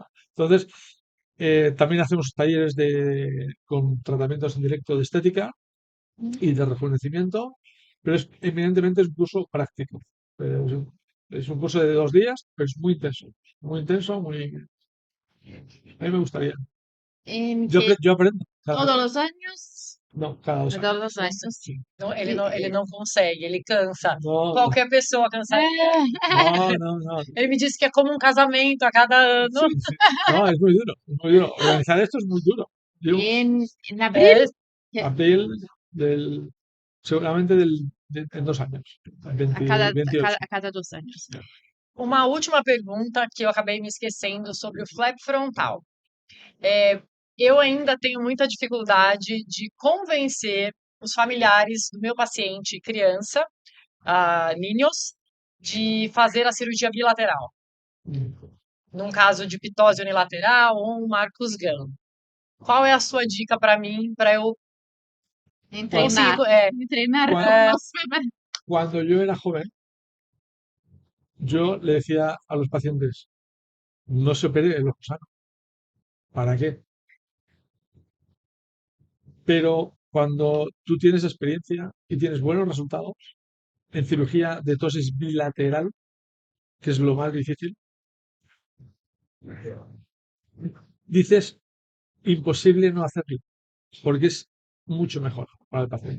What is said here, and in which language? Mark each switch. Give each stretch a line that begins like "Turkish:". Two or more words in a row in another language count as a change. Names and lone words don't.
Spanish: Entonces, también hacemos talleres con tratamientos en directo de estética y de rejuvenecimiento, pero eminentemente es un curso práctico. Es un curso de 2 días, pero es muy intenso. Muy intenso, a mí me gustaría. En que Yo aprendo cada todos día. los años, No, cada 2 todos años. los años.
Portuguese: Não,
Spanish: Y-
Portuguese: ele não consegue, ele cansa.
Spanish: No, no,
Portuguese: Qualquer pessoa cansaria.
Spanish: no, no, no.
Portuguese: Ele me disse que é como um casamento a cada
Spanish: Sí,
Portuguese: ano.
Spanish: sí. No, es muy duro, es muy duro. Organizar esto es muy duro. Yo, en abril,
Portuguese: É,
Spanish: que- abril del, seguramente en 2 años,
Portuguese: a cada, 28. a cada 2 años. uma última pergunta que eu acabei me esquecendo sobre o flap frontal. É, eu ainda tenho muita dificuldade de convencer os familiares do meu paciente criança, ninhos, de fazer a cirurgia bilateral, num caso de pitose unilateral ou um Marcus Gunn. Qual é a sua dica para mim, para eu conseguir?
Spanish: Entrenar. Entrenar Cuan- como
Portuguese: É,
Spanish: nos bebés. Cuando yo era joven, yo le decía a los pacientes, no se opere el ojo sano. ¿Para qué? Pero cuando tú tienes experiencia y tienes buenos resultados en cirugía de tosis bilateral, que es lo más difícil, dices imposible no hacerlo, porque es mucho mejor para el paciente.